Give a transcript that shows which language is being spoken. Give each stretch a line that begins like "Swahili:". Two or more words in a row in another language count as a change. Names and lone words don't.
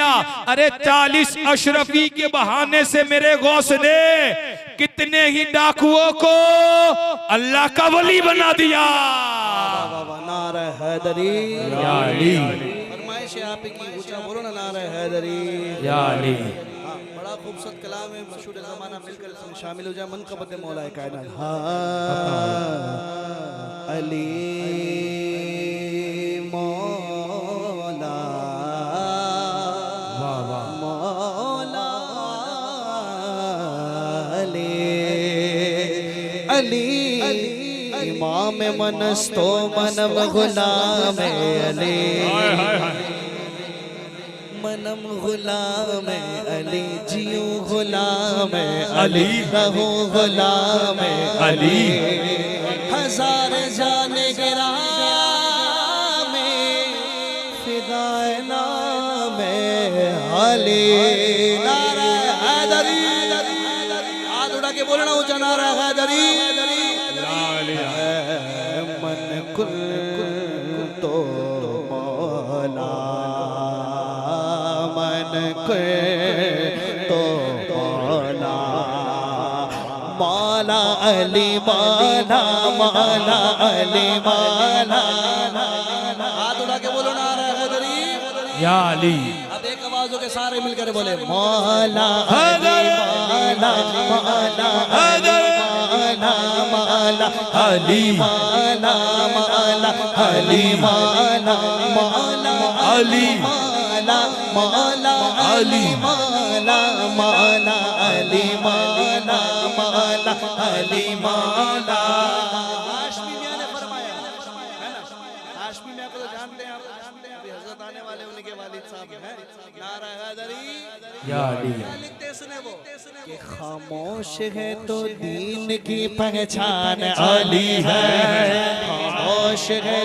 Hindi: अरे 40 अशरफी के बहाने से मेरे गौस ने कितने ही डाकुओं को अल्लाह का वली बना दिया। नारा हैदरी या अली, फरमाइश है आप की, ऊंचा बोलो ना नारा हैदरी या अली। बड़ा खूबसूरत कलाम है, मशहूर ज़माना मिलकर इसमें शामिल हो जाए। मनक़बत मौलाए कायनात अली मौला मौला
Persian: علی امام منست و منم غلام علی، منم غلام علی,
Hindi: जियो गुलाम अली, रहूं गुलाम अली।
Persian: ہزار جانِ گرامی فدائے نامِ علی.
Hindi: नारा हैदरी, हाथ उठा के बोलना ऊंचा नारा हैदरी।
Arabic: من كنت مولا، من تو مولا، مولا علي مولا، مولا علي مولا.
Hindi: हाथ उठा के बोलो नारा हैदरी या अली। अब एक आवाजों के सारे मिलकर बोले मौला अली मौला, मौला अली मौला, मौला अली मौला, मौला अली मौला, मौला अली मौला, मौला अली मौला, मौला अली मौला, मौला अली मौला। हाशमी मियां ने फरमाया है ना, हाशमी मियां को तो जानते हैं आप, अभी हजरत आने वाले उनके वालिद साहब हैं। नारा हैदरी या अली। क्या लिखते सुने वो कि खामोश है तो दीन की पहचान अली है, खामोश है